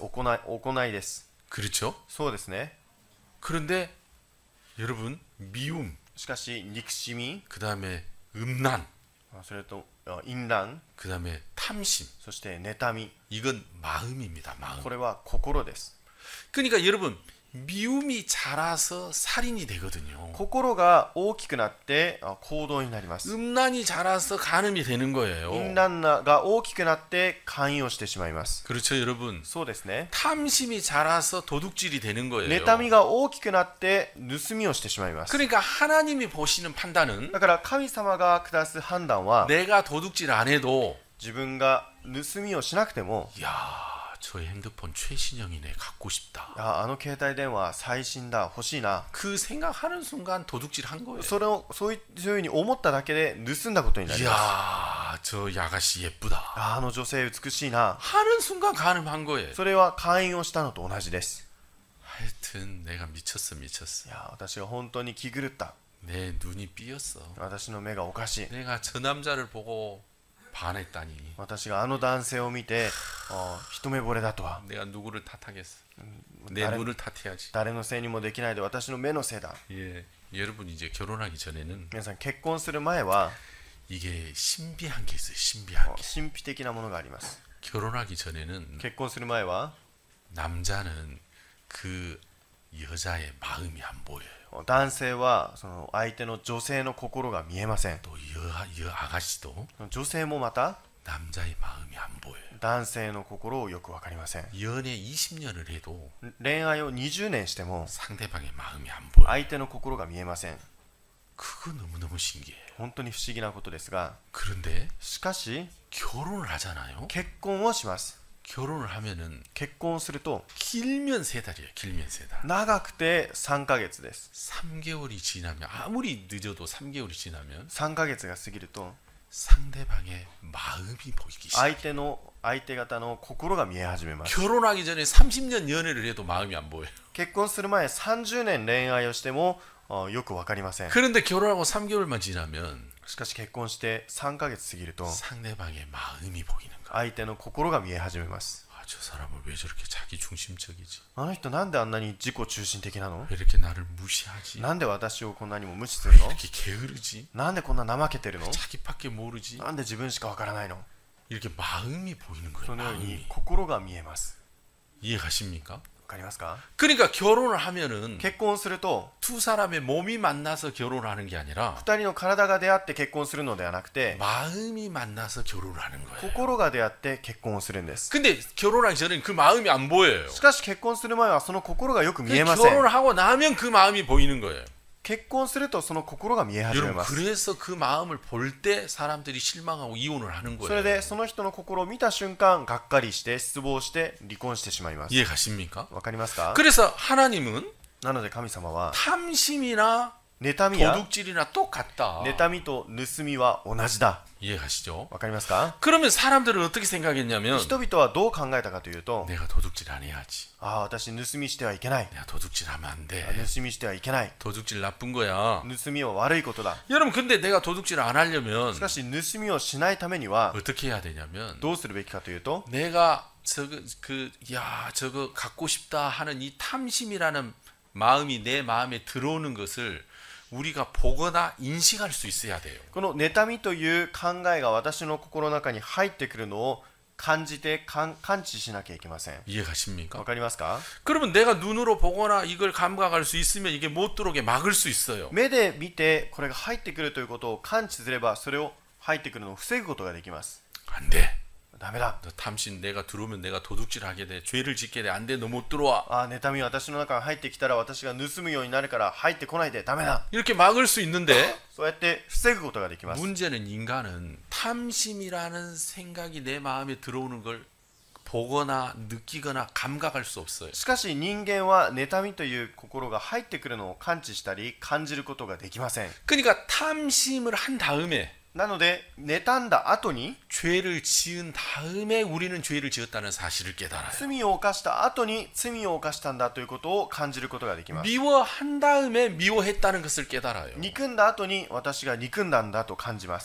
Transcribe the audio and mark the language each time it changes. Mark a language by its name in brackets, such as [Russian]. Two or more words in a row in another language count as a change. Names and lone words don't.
[Japanese] 行いです。 [Korean] 그렇죠? [Japanese] そうですね。 [Korean] 그런데 여러분, 미움, [Japanese] しかし憎しみ、 [Korean] 그다음에 음란, [Japanese] それと淫乱、 [Korean] 그다음에 탐심. [Japanese] そして妬み、 [Korean] 이건 마음입니다. 마음. [Japanese] これは心です。 [Korean] 그러니까 여러분, 미움이 자라서 살인이 되거든요. [Japanese] 心が大きくなって行動になります。 [Korean] 음란이 자라서 간음이 되는 거예요. [Japanese] 淫乱が大きくなって姦淫をしてしまいます。 [Korean] 그렇죠, 여러분. [Japanese] そうですね。 [Korean] 탐심이 자라서 도둑질이 되는 거예요. [Japanese] 妬みが大きくなって盗みをしてしまいます。 [Korean] 그러니까 하나님이 보시는 판단은 [Japanese] だから神様が下す判断は [Korean] 내가 도둑질 안 해도 [Japanese] 自分が盗みをしなくても、 [Korean] 야, 저 핸드폰 최신형이네. 갖고 싶다. [Japanese] あの携帯電話最新だ、欲しいな。 [Korean] 그 생각하는 순간 도둑질 한 거예요. [Japanese] そういうふうに思っただけで盗んだことになりま [Korean] 이야, 저 아가씨 예쁘다 [Japanese] あの女性美しいな [Korean] 하는 순간 가늠한 거예요. [Japanese] それは会員をしたのと同じです [Korean] 하여튼 내가 미쳤어. [Japanese] いや私は本当に気狂った [Korean] 내 눈이 삐었어. [Japanese] 私の目がおかしい [Korean] 내가 저 남자를 보고 반했다니 [Japanese] 私があの男性を見て一目惚れだとは [Korean] 내가 누구를 탓하겠어. 내 다른- 눈을 탓해야지. [Japanese] 誰のせいにもできないで私の目のせいだ [Korean] 예, 여러분 이제 결혼하기 전에는 [Japanese] 皆さん結婚する前は [Korean] 이게 신비한 게 있어요. 신비한 게. [Japanese] 神秘的なものがあります [Korean] 결혼하기 전에는 [Japanese] 結婚する前は [Korean] 남자는 그 여자의 마음이 안 보여요. [Japanese] 男性はその相手の女性の心が見えません [Korean] 또 아가씨도 [Japanese] 女性もまた [Korean] 남자의 마음이 안 보여요. [Japanese] 男性の心をよくわかりません [Korean] 연애 20년을 해도 [Japanese] 恋愛を20年しても [Korean] 상대방의 마음이 안 보여. [Japanese] 相手の心が見えません [Korean] 그거 너무너무 신기해요. [Japanese] 本当に不思議なことですが [Korean] 그런데 [Japanese] しかし [Korean] 결혼을 하잖아요. [Japanese] 結婚をします [Korean] 결혼을 하면은 [Japanese] 結婚すると [Korean] 길면 3달이에요. 길면 3달. [Japanese] 長くて3ヶ月です [Korean] 3개월이 지나면 아무리 늦어도 3개월이 지나면 [Japanese] 3 ヶ月が過ぎると [Korean] 상대방의 마음이 보이기 시작해요. [Japanese] 相手方の心が見え始めます [Korean] 결혼하기 전에 30년 연애를 해도 마음이 안 보여요. [Japanese] 結婚する前30年恋愛をしてもよくわかりません [Korean] 그런데 결혼하고 3개월만 지나면 [Japanese] しかし結婚して3ヶ月過ぎると [Korean] 상대방의 마음이 보이는 거야. [Japanese] 相手の心が見え始めます [Korean] 아, 저 사람은 왜 저렇게 자기 중심적이지? [Japanese] あの人なんであんなに自己中心的なの [Korean] 왜 이렇게 나를 무시하지? [Japanese] なんで私をこんなにも無視するの [Korean] 이렇게 게으르지? [Japanese] なんでこんな怠けてるの [Korean] 자기밖에 모르지? [Japanese] なんで自分しかわからないの [Korean] 이렇게 마음이 보이는 거예요. [Japanese] そのように [Korean] 마음이. [Japanese] 心が見えます [Korean] 이해가십니까? [Japanese] わかりますか [Korean] 그러니까 결혼을 하면은 [Japanese] 結婚すると [Korean] 두 사람의 몸이 만나서 결혼을 하는 게 아니라 [Japanese] 2 人の体が出会って結婚するのではなくて [Korean] 마음이 만나서 결혼을 하는 거예요. [Japanese] 心が出会って結婚をするんです [Korean] 근데 결혼하기 전에는 그 마음이 안 보여요. [Japanese] しかし結婚する前はその心がよく見えません [Korean] 결혼을 하고 나면 그 마음이 보이는 거예요. [Japanese] 結婚するとその心が見え始め [Korean] 여러분 [Japanese] ます [Korean] 그래서 그 마음을 볼 때 사람들이 실망하고 이혼을 하는 [Japanese] それ [Korean] 거예요. [Japanese] でその人の心を見た瞬間がっかりして失望して離婚してしまいます [Korean] 이해가십니까? [Japanese] わかりますか [Korean] 그래서 하나님은 [Japanese] なので神様は [Korean] 탐심이나 [Japanese] 妬みや [Korean] 도둑질이나 똑같다. [Japanese] 妬みと盗みは同じだ [Korean] 이해가시죠? [Japanese] わかりますか [Korean] 그러면 사람들은 어떻게 생각했냐면 [Japanese] 人々はどう考えたかというと [Korean] 내가 도둑질 안 해야지. [Japanese] ああ私盗みしてはいけない [Korean] 내가 도둑질하면 안 돼. [Japanese] 盗みしてはいけない [Korean] 도둑질 나쁜 거야. [Japanese] 盗みは悪いことだ [Korean] 여러분 근데 내가 도둑질 안 하려면 [Japanese] しかし盗みをしないためには [Korean] 어떻게 해야 되냐면 [Japanese] どうするべきかというと [Korean] 내가 저거 갖고 싶다 하는 이 탐심이라는 마음이 내 마음에 들어오는 것을 우리가 보거나 인식할 수 있어야 돼요. [Japanese] この妬みという考えが私の心の中に入ってくるのを感じて感知しなきゃいけません [Korean] 이해가십니까? [Japanese] わかりますか [Korean] 그러면 내가 눈으로 보거나 이걸 감각할 수 있으면 이게 못 들어오게 막을 수 있어요. [Japanese] 目で見てこれが入ってくるということを感知すればそれを入ってくるのを防ぐことができます [Korean] 안 돼. [Japanese] ダメだ [Korean] 너 탐심 내가 들어오면 내가 도둑질하게 돼. 죄를 짓게 돼. 안 돼. 너 못 들어와. [Japanese] ああ妬み私の中に入ってきたら私が盗むようになるから入ってこないでダメだ [Korean] 이렇게 막을 수 있는데 [Japanese] そうやって防ぐことができます [Korean] 문제는 인간은 탐심이라는 생각이 내 마음에 들어오는 걸 보거나 느끼거나 감각할 수 없어요. [Japanese] しかし人間は妬みという心が入ってくるのを感知したり感じることができません [Korean] 그러니까 탐심을 한 다음에 [Japanese] なので妬んだ後に [Korean] 죄를 지은 다음에 우리는 죄를 지었다는 사실을 깨달아요. [Japanese] 罪を犯した後に罪を犯したんだということを感じることができます [Korean] 미워한 다음에 미워했다는 것을 깨달아요. [Japanese] 憎んだ後に私が憎んだんだと感じます